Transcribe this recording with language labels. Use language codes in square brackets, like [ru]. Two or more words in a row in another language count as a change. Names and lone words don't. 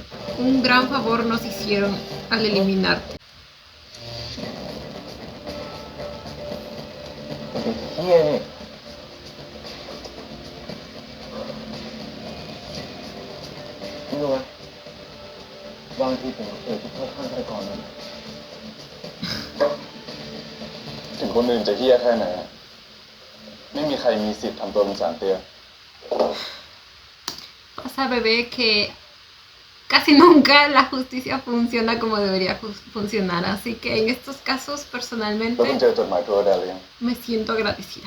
[es] Un gran favor nos hicieron al eliminarte. [th] เฮียนี่รู้ไหมบางทีผมก็เคยคิดเข้าข้างฆาตกรนั้นถึงคนอื่นจะเฮี้ยแค่ไหนไม่มีใครมีสิทธิ์ทำตัวเป็นสารเตี้ย [es] Pasa, bebé, que casi nunca la justicia funciona como debería funcionar. Así que en estos casos, [th] แล้ว [es] personalmente, [th] คุณเจอจดหมายโทรแดนหรือยัง [es] me siento agradecida.